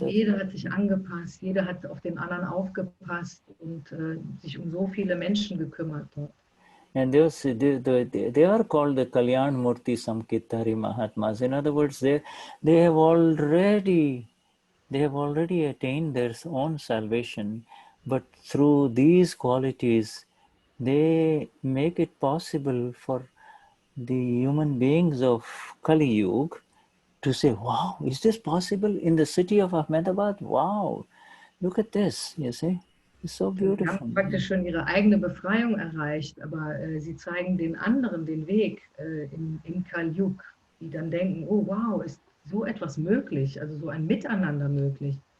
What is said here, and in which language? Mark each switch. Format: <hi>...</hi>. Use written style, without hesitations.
<de>jeder hat sich angepasst, jeder hat auf den anderen aufgepasst und sich um so viele Menschen gekümmert.</de> <en>And they are called the Kalyan Murti Samkitari Mahatmas. In other words, they have already attained their own salvation, but through these qualities, they make it possible for the human beings of Kali Yuga to say, wow, is this possible in the city of Ahmedabad? Wow, look at this, you see. It's so beautiful.</en> <de>Sie haben praktisch schon ihre eigene Befreiung erreicht, aber sie zeigen den anderen den Weg im Kali Yuga, die dann denken, oh wow, ist so etwas möglich, also so ein Miteinander möglich.</de>